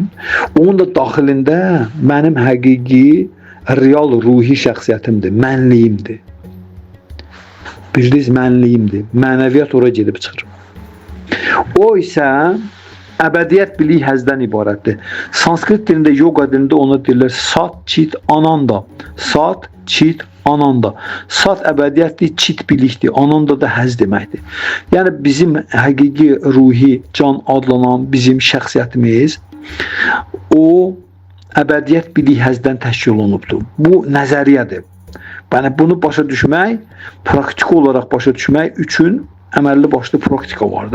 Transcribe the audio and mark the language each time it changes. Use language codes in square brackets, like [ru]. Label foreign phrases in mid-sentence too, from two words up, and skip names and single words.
[az] Onun da daxilində mənim həqiqi, real ruhi şəxsiyyətimdir, mənliyimdir. Bildiniz, mənliyimdir. Mənəviyyat ora gedib çıxır. O isə əbədiyyət biliyi həzdən ibarətdir. Sanskrit dilində, yoga dilində ona deyirlər [sa] Sat, Chit, Ananda. Sat, Chit, Ananda. [az] Sat əbədiyyətdir, Chit bilikdir, Ananda da həz deməkdir. Yəni bizim həqiqi ruhi can adlanan bizim şəxsiyyətimiz o əbədiyyət biliyi həzdən təşkil olunubdur. Bu nəzəriyyədir. Yəni bunu başa düşmək, praktiki olaraq başa düşmək üçün əməlli başlı praktika vardı.